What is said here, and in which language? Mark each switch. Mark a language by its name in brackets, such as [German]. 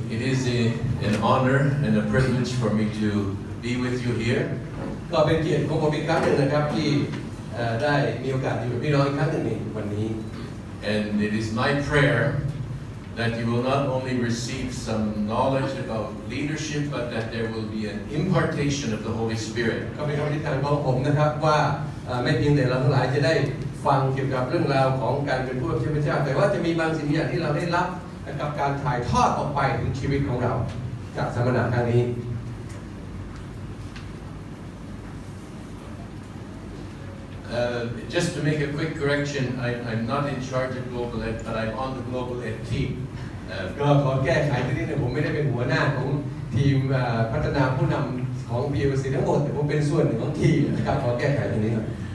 [English] is an honor and a privilege for me to be with you here. [Thai] ก็เป็นเกียรติของผมอีกครั้งหนึ่งนะครับที่ได้มีโอกาสอยู่กับพี่น้องอีกครั้งหนึ่งในวันนี้ [English] And it is my prayer that you will not only receive some knowledge about leadership, but that there will be an impartation of the Holy Spirit. [Thai] ก็เป็นคำอธิษฐานของผมนะครับว่าไม่เพียงแต่เราทั้งหลายจะได้ฟังเกี่ยวกับเรื่องราวของการเป็นผู้รับใช้พระเจ้าแต่ว่าจะมีบางสิ่งอย่างที่เราได้รับกับการถ่ายทอดออกไปถึงชีวิตของเราจากสัมมนาครั้งนี้ [English] Just to make a quick correction, I'm not in charge of Global Ed, but I'm on the Global Ed team. [Thai] ก็ขอแก้ไขนิดนึงผมไม่ได้เป็นหัวหน้าของทีมพัฒนาผู้นำของ BOC ทั้งหมดแต่ผมเป็นส่วนหนึ่งของทีมนะครับขอแก้ไขตรงนี้ครับ